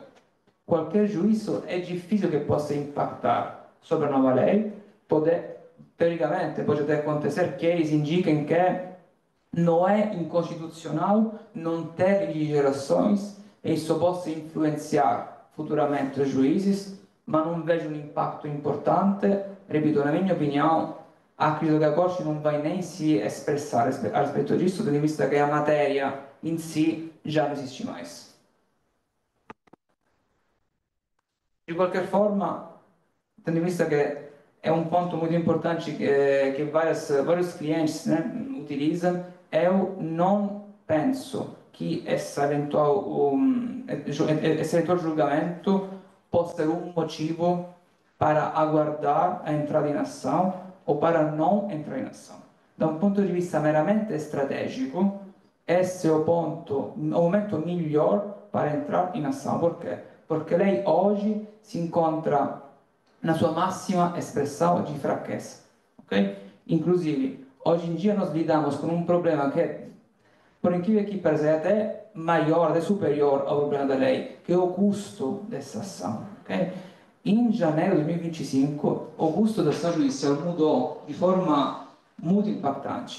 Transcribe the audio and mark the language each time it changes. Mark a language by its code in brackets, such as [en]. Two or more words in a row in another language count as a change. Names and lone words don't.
[pt] Qualquer juízo é difícil que possa impactar sobre a nova lei, teoricamente pode até acontecer que eles indiquem que não é inconstitucional não ter gerações e isso possa influenciar futuramente os juízes, mas não vejo um impacto importante. Repito, na minha opinião, acredito que a Corte não vai nem se expressar a respeito disso, tendo in vista che a matéria in si já não existe mais. De qualquer forma, tendo em vista que é um ponto muito importante que vários clientes, né, utilizam, eu não penso que esse eventual julgamento possa ser um motivo para aguardar a entrada em ação ou para não entrar em ação. Da um ponto de vista meramente estratégico, esse é o momento melhor para entrar em ação. Por quê? Porque lei hoje [it] si incontra [pt] na sua massima espressão de fraqueza. Okay? Inclusive, hoje em dia nós lidamos com um problema que, por incrível que pareça, é até maior, até superior ao problema da lei, que é o custo dessa ação. Okay? Em janeiro de 2025, o custo da ação judicial mudou de forma muito impactante.